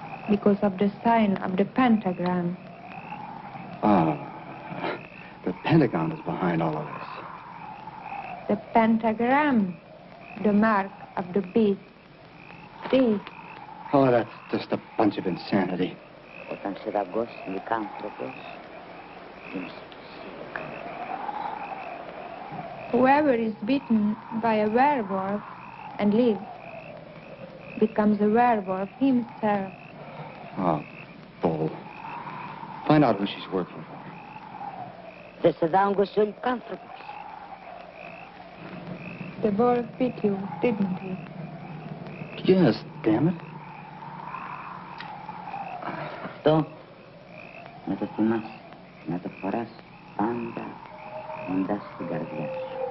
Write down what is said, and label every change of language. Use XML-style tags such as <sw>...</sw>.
<en>because of the sign of the pentagram. Oh, the Pentagon is behind all of this. The pentagram, the mark of the beast. See? Oh, that's just a bunch of insanity.</en> <el>Όταν σε δαγκώσει λυκάνθρωπος,</el> <en>Whoever is bitten by a werewolf and lives becomes a werewolf himself. Oh, bull. Find out who she's working for.</en> <el>δεν σε δάγκωσε ο λυκάνθρωπος.</el> <en>The wolf bit you, didn't he? Yes, damn it.</en> <el>Αυτό να το θυμάσαι, να το φοράς πάντα κοντά στην καρδιά σου.</el>